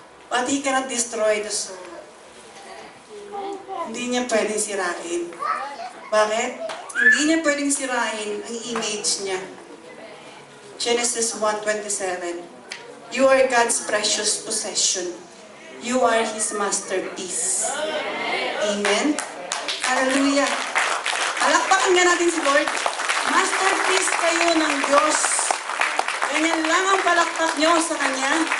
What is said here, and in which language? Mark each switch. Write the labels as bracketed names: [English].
[English] But He cannot destroy the soul. [Filipino] Hindi niya pwedeng sirain. Bakit? Hindi niya pwedeng sirain ang image niya. [English] Genesis 1:27. You are God's precious possession. You are His masterpiece. [Filipino] Amen? Hallelujah. Palakpakan nga natin si Lord. Masterpiece kayo ng Diyos. Ganyan lang ang palakpak nyo sa Kanya.